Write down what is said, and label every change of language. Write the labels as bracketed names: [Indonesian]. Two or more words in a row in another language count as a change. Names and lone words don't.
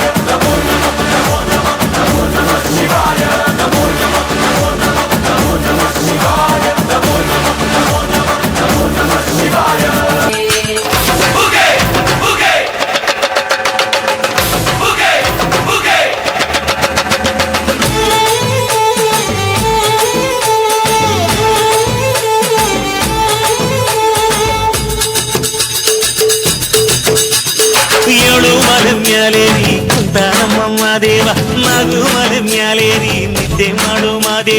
[Sanskrit] నమో నమః నమో నమః నమో నమః శివాయ. నమో నమః నమో నమః నమో నమః శివాయ. నమో నమః నమో నమః నమో నమః శివాయ. బుగే బుగే బుగే బుగే. [Kannada] ಏಳು ಮಲೆ ಮ್ಯಾಲೇರಿ ಕುಂತ ನಮ್ಮ ಮಾದೇವ, ಮಗು ಮಲೆ ಮ್ಯಾಲೇರಿ ನಿದ್ದೆ ಮಾಡು ಮಾದೇವ.